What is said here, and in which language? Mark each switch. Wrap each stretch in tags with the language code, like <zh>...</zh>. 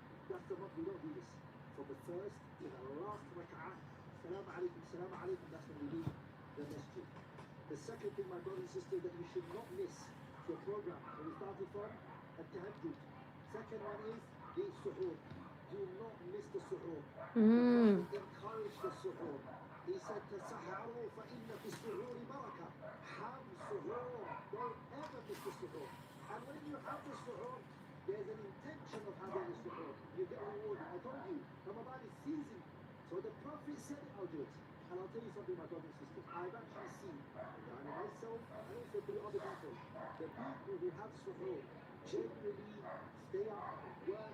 <en>That's the month we don't do this. From the first to the last rak'ah, salam alaikum, salam alaikum, that's when we leave the masjid. The second thing, my brothers and sisters, that you should not miss your program when we started from at-tahajjud. Second one is the suhoor. Do not miss the suhoor. Encourage the suhoor. He said,</en> <ar>تَسَحَّرُوا فَإِنَّ فِي السُّحُورِ بَرَكَةً.</ar> <en>Have suhoor. Don't ever miss the suhoor. And when you have the suhoor, there's an intention of having the suhoor. You get rewarded. I told you, Ramadan is season. So the Prophet said it, I'll do it. And I'll tell you something, my brothers and sisters. I've actually seen, myself and also through other people, the people who have suhoor generally stay up, work.</en>